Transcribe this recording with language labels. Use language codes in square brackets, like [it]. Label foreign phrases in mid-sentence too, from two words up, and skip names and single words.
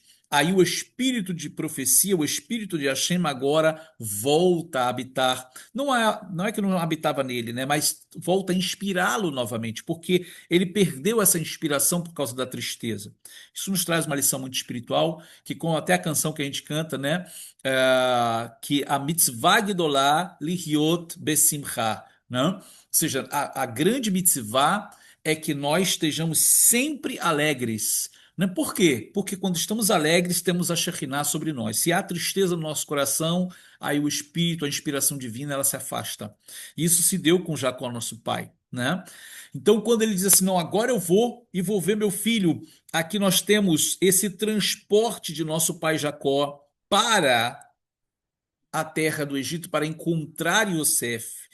[pt] Aí o espírito de profecia, o espírito de Hashem agora volta a habitar. Não é que não habitava nele, né? Mas volta a inspirá-lo novamente, porque ele perdeu essa inspiração por causa da tristeza. Isso nos traz uma lição muito espiritual, que com até a canção que a gente canta, né? Que a [he] מצווה גדולה להיות בשמחה, [pt] né? Ou seja, a grande mitzvah é que nós estejamos sempre alegres. Né? Por quê? Porque quando estamos alegres, temos a Shekinah sobre nós. Se há tristeza no nosso coração, aí o espírito, a inspiração divina, ela se afasta. Isso se deu com Jacó, nosso pai, né? Então, quando ele diz assim: Não, agora eu vou e vou ver meu filho, aqui nós temos esse transporte de nosso pai Jacó para a terra do Egito para encontrar Yosef.